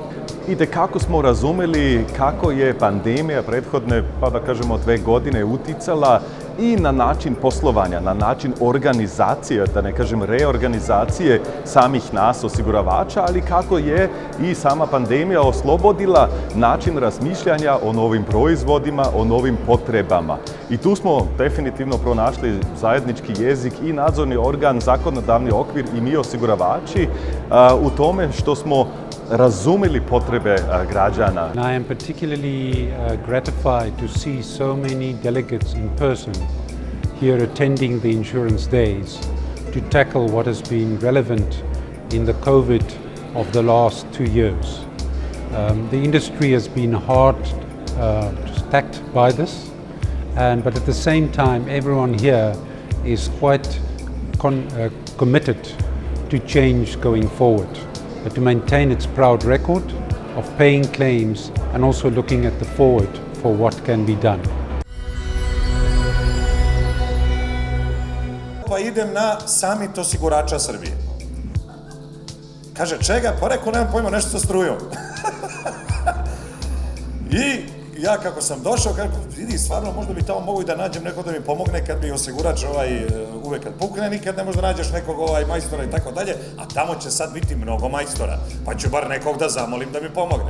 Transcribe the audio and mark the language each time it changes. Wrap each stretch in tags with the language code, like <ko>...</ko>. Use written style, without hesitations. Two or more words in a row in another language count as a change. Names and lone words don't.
<sr>I kako smo razumeli kako je pandemija prethodne, pa da kažemo 2 godine uticala i na način poslovanja, na način organizacije, da ne kažem reorganizacije samih nas osiguravača, ali kako je i sama pandemija oslobodila način razmišljanja o novim proizvodima, o novim potrebama. I tu smo definitivno pronašli zajednički jezik i nadzorni organ, zakonodavni okvir i mi osiguravači u tome što smo razumeli potrebe građana.</sr> <en>I am particularly gratified to see so many delegates in person here attending the insurance days to tackle what has been relevant in the COVID of the last 2 years. The industry has been hard attacked by this, but at the same time, everyone here is quite committed to change going forward, to maintain its proud record of paying claims and also looking at the forward for what can be done.</en> <sr>Pa idem na samit osigurača Srbije. Kaže, čega? Pa rekao, nemam pojma, nešto sa strujom. I ja kako sam došao, kako vidi, stvarno možda bi tamo mogu i da nađem neko da mi pomogne kad bi osigurač uvek kad pukne, nikad ne možda nađeš nekog majstora i tako dalje, a tamo će sad biti mnogo majstora, pa ću bar nekog da zamolim da mi pomogne.</sr>